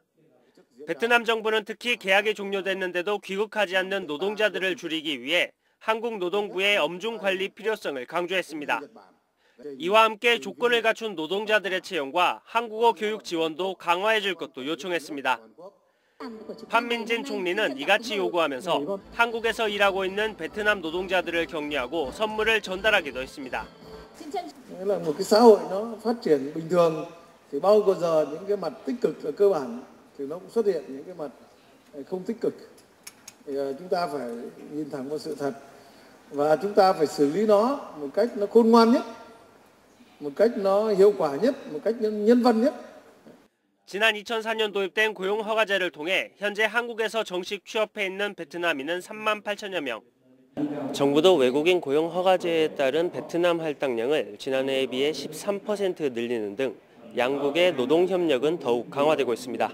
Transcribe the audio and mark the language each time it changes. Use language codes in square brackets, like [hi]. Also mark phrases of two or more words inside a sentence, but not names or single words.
[ko] 베트남 정부는 특히 계약이 종료됐는데도 귀국하지 않는 노동자들을 줄이기 위해 한국 노동부의 엄중 관리 필요성을 강조했습니다. 이와 함께 조건을 갖춘 노동자들의 채용과 한국어 교육 지원도 강화해 줄 것도 요청했습니다. 판민진 총리는 이같이 요구하면서 한국에서 일하고 있는 베트남 노동자들을 격려하고 선물을 전달하기도 했습니다. [vi] là một cái xã hội nó phát triển bình thường thì bao giờ những cái mặt tích cực là cơ bản thì nó cũng xuất hiện những cái mặt không tích cực. Thì chúng ta phải nhìn thẳng vào sự thật và chúng ta phải xử lý nó một cách nó khôn ngoan nhất, một cách nó hiệu quả nhất, một cách nhân văn nhất. [ko] 지난 2004년 도입된 고용허가제를 통해 현재 한국에서 정식 취업해 있는 베트남인은 3만 8천여 명. 정부도 외국인 고용허가제에 따른 베트남 할당량을 지난해에 비해 13% 늘리는 등 양국의 노동협력은 더욱 강화되고 있습니다.